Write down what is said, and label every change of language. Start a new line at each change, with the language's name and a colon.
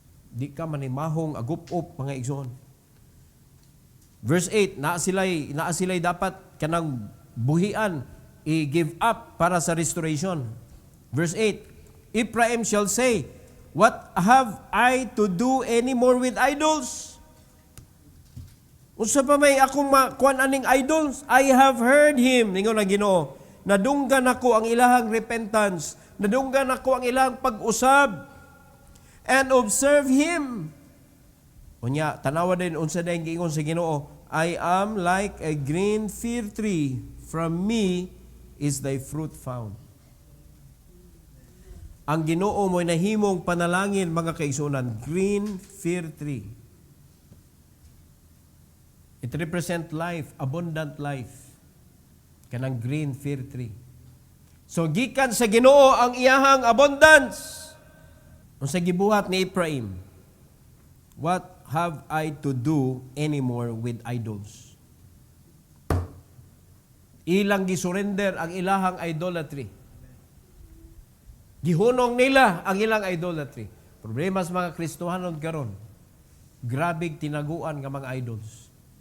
Cebuano: Di ka manimahong agup-up mga igsoon. Verse 8, naa sila'y dapat kanang buhian, i-give up para sa restoration. Verse 8,
English: Ephraim shall say, What have I to do anymore with idols?
Cebuano: Unsa pa may akong kuan aning idols?
English: I have heard him,
Cebuano: ningon na Ginoo. Nadunggan ako ang ilahang repentance, nadunggan ako ang ilahang pag-usab,
English: and observe him.
Cebuano: Unya, tanawa din unsa dayon giingon sa Ginoo,
English: I am like a green fir tree, from me is thy fruit found.
Cebuano: Ang Ginoo mo'y nahimong panalangin, mga kaigsunan, green fir tree.
English: It represent life, abundant life.
Cebuano: Kanang green fir tree. So gikan sa Ginoo ang iyahang abundance. Unsa gibuhat ni Ephraim?
English: What have I to do anymore with idols?
Cebuano: Ilang gisurrender ang ilahang idolatry. Gihunong nila ang ilang idolatry. Problema sa mga Kristohanon karon. Grabig tinaguan nga mga idols.